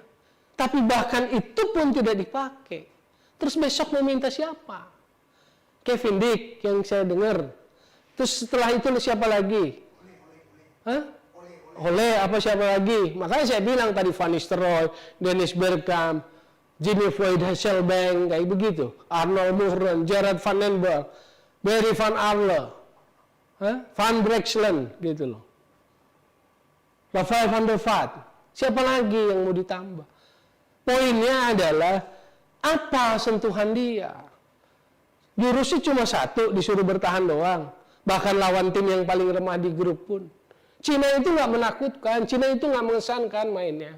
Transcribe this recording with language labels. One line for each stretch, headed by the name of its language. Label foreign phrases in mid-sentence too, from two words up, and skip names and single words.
Indonesian: Tapi bahkan itu pun tidak dipakai. Terus besok mau minta siapa? Kevin Dick yang saya dengar. Terus setelah itu siapa lagi? Hah? Oleh apa siapa lagi? Makanya saya bilang tadi Van Nistelrooy, Dennis Bergkamp, Jimmy Floyd Hasselbank, kayak begitu. Arnold Muhren, Gerard van den Boer, Barry van Arle, Van Brekselen, gitu loh. Rafael van der Vaart. Siapa lagi yang mau ditambah? Poinnya adalah apa sentuhan dia? Jurusnya cuma 1, disuruh bertahan doang. Bahkan lawan tim yang paling remah di grup pun. Cina itu nggak menakutkan, Cina itu nggak mengesankan mainnya.